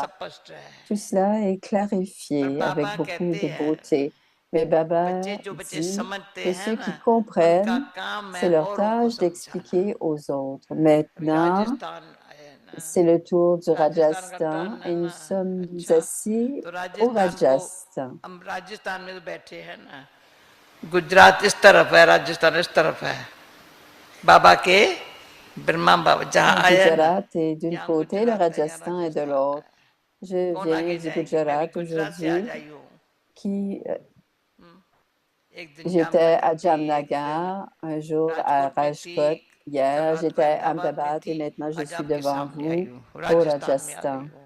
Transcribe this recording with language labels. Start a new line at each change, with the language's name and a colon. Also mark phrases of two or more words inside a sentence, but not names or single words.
French: Tout cela est clarifié avec beaucoup de beauté. Mais Baba dit que ceux qui comprennent, c'est leur tâche d'expliquer aux autres. Maintenant, c'est le tour du Rajasthan et nous sommes assis au Rajasthan.
Hindi: गुजरात इस तरफ है, राजस्थान इस तरफ है. बाबा के ब्रह्मा बाबा जहाँ
French: Le
Hindi: आया
French: Gujarat est d'une côté, le Rajasthan est de l'autre. Je viens du Gujarat aujourd'hui, j'étais à Jamnagar, un jour à Rajkot, hier j'étais à Ahmedabad et maintenant je suis devant vous au Rajasthan.